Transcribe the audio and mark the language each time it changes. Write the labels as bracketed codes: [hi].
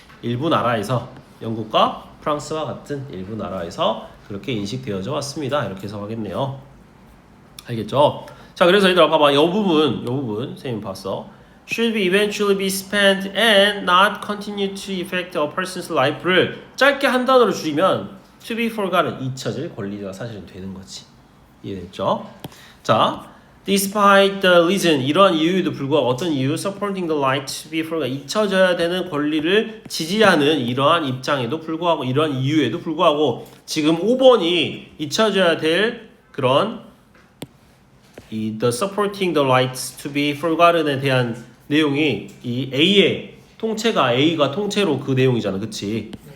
[ko] 일부 나라에서 영국과 프랑스와 같은 일부 나라에서 그렇게 인식되어져 왔습니다. 이렇게 해석하겠네요. 알겠죠? 자 그래서 얘들아 봐봐 요 부분 선생님 봤어. [en] should be eventually be spent and not continue to affect a person's life를 [ko] 짧게 한 단어로 줄이면 [en] to be forgotten [ko] 잊혀질 권리가 사실은 되는 거지. 이해됐죠? 자, [en] despite the reason [ko] 이러한 이유에도 불구하고 어떤 이유 [en] supporting the right to be forgotten [ko] 잊혀져야 되는 권리를 지지하는 이러한 입장에도 불구하고 이러한 이유에도 불구하고 지금 5번이 잊혀져야 될 그런 이 [en] the supporting the rights to be forgotten [ko] 에 대한 내용이 이 A의 통째가 A가 통째로 그 내용이잖아, 그치?